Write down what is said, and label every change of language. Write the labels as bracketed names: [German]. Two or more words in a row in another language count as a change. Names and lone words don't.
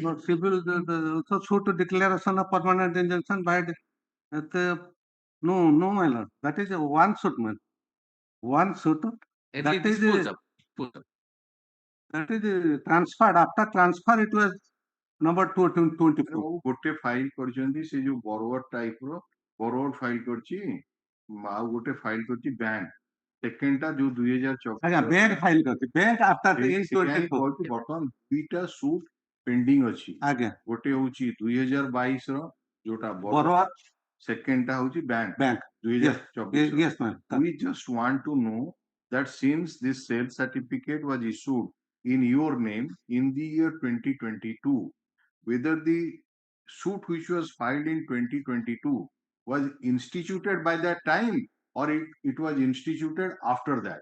[English] No, civil, the suit declaration of permanent injunction by no, my lord. That is one suit, man. One suit. That is transferred. After transfer, it was number 224. [Odia] ଗୋଟେ ଫାଇଲ କରିଛନ୍ତି ସେ ଯୋଉ [English] borrower type [Odia] ର borrower ଫାଇଲ କରିଛି, ଆଉ ଗୋଟେ ଫାଇଲ କରିଛି ବ୍ୟାଙ୍କ। ସେକେଣ୍ଡ ଟା ଯୋଉ 2024 ଆଜ୍ଞା ବ୍ୟାଙ୍କ ଫାଇଲ କରିଛି, [English] bank after [Odia] 2024 ବର୍ତ୍ତମାନ ଦୁଇଟା [English] suit pending [Odia] ଅଛି। ଆଜ୍ଞା ଗୋଟେ ହଉଛି 2022 ର ଯୋଉଟା borrower, ସେକେଣ୍ଡ ଟା ହଉଛି ବ୍ୟାଙ୍କ 2024। [English] yes ma'am. We just want to know that since this sale certificate was issued in your name in the year 2022, whether the suit which was filed in 2022 was instituted by that time or it was instituted after that.